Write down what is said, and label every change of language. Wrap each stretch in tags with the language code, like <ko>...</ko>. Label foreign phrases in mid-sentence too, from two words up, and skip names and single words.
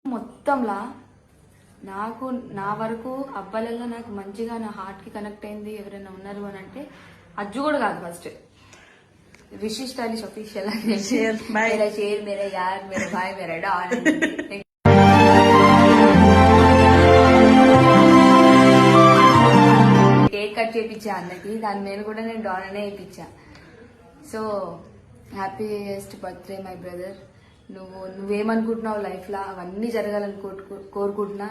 <te>మొత్తంలా నాకు నా వరకు అబ్బాయిలలో నాకు మంచిగా నా హార్ట్ కి కనెక్ట్ అయింది ఎవరైనా ఉన్నారు అని అంటే అజ్జు కూడా కాదు. ఫస్ట్ రిషి</te> <en>stylish official</en> <hi>मेरा शेर मेरा यार मेरा भाई मेरा डॉन</hi> <te>కేక్ కట్ చేయించా అన్నకి. దాని మీద కూడా నేను డాన్ అనే వేయించా. సో</te> <en>happiest birthday my brother.</en> <te>నువ్వేమనుకుంటున్నావు లైఫ్ లో అవన్నీ జరగాలని కోరుకుంటున్నా.</te>